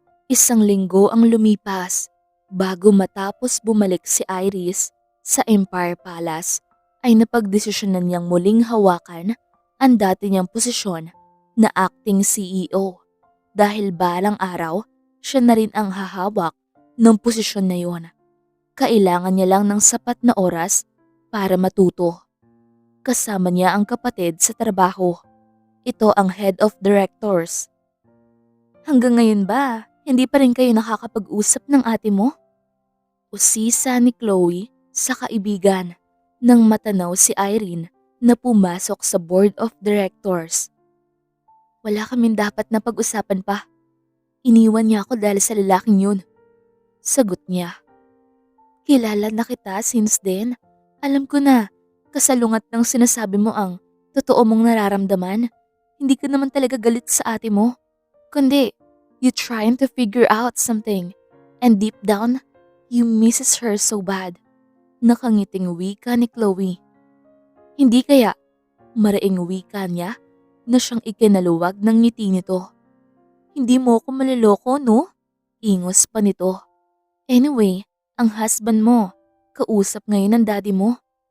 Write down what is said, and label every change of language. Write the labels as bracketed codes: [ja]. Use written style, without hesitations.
[tl] Isang linggo ang lumipas bago matapos bumalik si Iris sa Empire Palace ay napagdesisyonan niyang muling hawakan ang dati niyang posisyon na acting CEO dahil balang araw siya na rin ang hahawak ng posisyon na yon. Kailangan niya lang ng sapat na oras para matuto. Kasama niya ang kapatid sa trabaho. Ito ang head of directors. Hanggang ngayon ba, hindi pa rin kayo nakakapag-usap ng ate mo? Usisa ni Chloe sa kaibigan nang matanaw si Irene na pumasok sa board of directors. Wala kaming dapat na pag-usapan pa. Iniwan niya ako dahil sa lalaking yun. Sagot niya. Kilala na kita [en] since then. [tl] Alam ko na, kasalungat ng sinasabi mo ang totoo mong nararamdaman. Hindi ka naman talaga galit sa ate mo. Kundi, [en] you trying to figure out something. And deep down, you misses her so bad. [tl] Nakangiting wika ni Chloe. Hindi kaya, maraing wika niya na siyang ikinaluwag ng ngiti nito. Hindi mo ako maliloko, no? Ingos pa nito. Anyway, ang husband mo, kausap ngayon ng daddy mo.